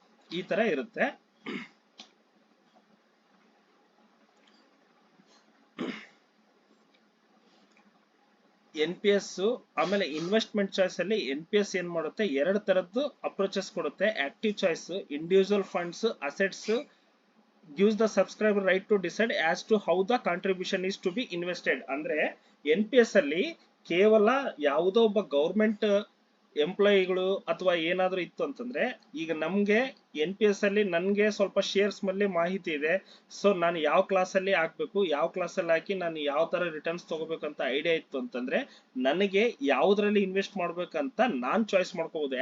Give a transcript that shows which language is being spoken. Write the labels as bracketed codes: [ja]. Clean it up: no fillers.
[kn] ಈ ತರ ಇರುತ್ತೆ. NPS ಆಮೇಲೆ ಇನ್ವೆಸ್ಟ್ಮೆಂಟ್ ಚಾಯ್ಸ್ ಅಲ್ಲಿ NPS ಏನ್ ಮಾಡುತ್ತೆ, ಎರಡು ತರದ್ದು ಅಪ್ರೋಚಸ್ ಕೊಡುತ್ತೆ. [en] Active choice, individual funds assets gives the subscriber right to decide as to how the contribution is to be invested. [kn] ಅಂದ್ರೆ NPS ಅಲ್ಲಿ ಕೇವಲ ಯಾವುದೋ ಒಬ್ಬ ಗೌರ್ಮೆಂಟ್ ಎಂಪ್ಲಾಯಿಗಳು ಅಥವಾ ಏನಾದ್ರು ಇತ್ತು ಅಂತಂದ್ರೆ, ಈಗ ನಮ್ಗೆ NPS ಅಲ್ಲಿ ನನ್ಗೆ ಸ್ವಲ್ಪ ಶೇರ್ಸ್ ಮೇಲೆ ಮಾಹಿತಿ ಇದೆ. ಸೊ ನಾನು ಯಾವ ಕ್ಲಾಸ್ ಅಲ್ಲಿ ಹಾಕ್ಬೇಕು, ಯಾವ ಕ್ಲಾಸ್ ಅಲ್ಲಿ ಹಾಕಿ ನಾನು ಯಾವ ತರ ರಿಟರ್ನ್ಸ್ ತಗೋಬೇಕಂತ ಐಡಿಯಾ ಇತ್ತು ಅಂತಂದ್ರೆ, ನನಗೆ ಯಾವ್ದ್ರಲ್ಲಿ ಇನ್ವೆಸ್ಟ್ ಮಾಡ್ಬೇಕಂತ ನಾನ್ ಚಾಯ್ಸ್ ಮಾಡ್ಕೋಬಹುದು.